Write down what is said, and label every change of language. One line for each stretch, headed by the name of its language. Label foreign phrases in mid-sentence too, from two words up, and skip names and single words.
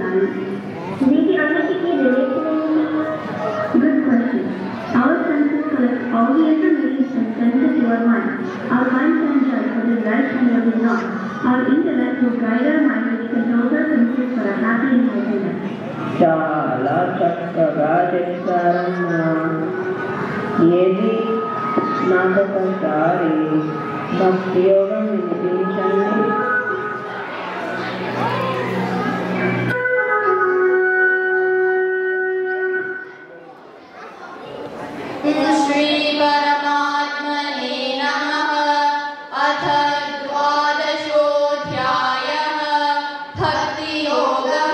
Telugu: వీటి అన్నిటికీ రిలేషన్ ఏంటి?
English: good question. Our senses collect all the information sent to your mind. Our mind can judge what is right and what is wrong. Our intellect will guide our mind which controls our senses for a happy and healthy life.
Telugu: చాలా చక్కగా చెప్తారమ్మా. ఏది నాకొకసారి భక్తి యోగం వినిపించండి.
Sanskrit: श्री परमात्मने नमः। अथ द्वादशोऽध्यायः भक्तियोगः।